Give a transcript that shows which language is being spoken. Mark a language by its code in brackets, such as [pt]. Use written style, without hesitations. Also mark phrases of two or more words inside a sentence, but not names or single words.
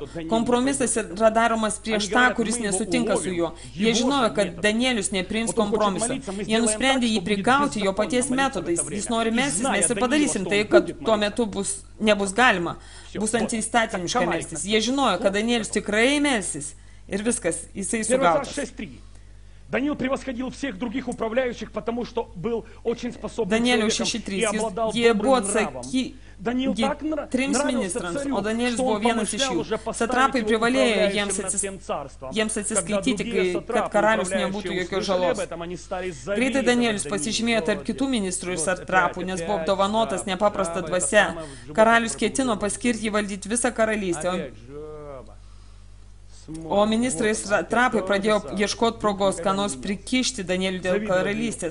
[lt] Kompromisas yra daromas prieš tą, kuris nesutinka su juo. Jie žinojo, kad Danielius nepriims kompromiso. Jie nusprendė jį prigauti jo paties metodais. Jis nori melstis, mes ir padarysim tai, kad tuo metu nebus galima. Bus antiįstatymiška melstis. Jie žinojo, kad Danielius tikrai melsis. Ir viskas, jisai sugautas. [ru] Даниил превосходил всех других управляющих, потому что был очень способным человеком и обладал добрым нравом. Даниил так нравился царю, что он помышлял уже поставить его управляющим над всем царством. Когда другие сатрапы, управляющие, услышали об этом, они стали [lt] Greitai Danielius pasižymėjo tarp kitų ministrų ir satrapų, nes buvo apdovanotas nepaprasta dvasia. Karalius ketino paskirti jį valdyti visą karalystę. O ministrai satrapai pradėjo ieškoti progos, ką nors prikišti Danieliui dėl karalystės.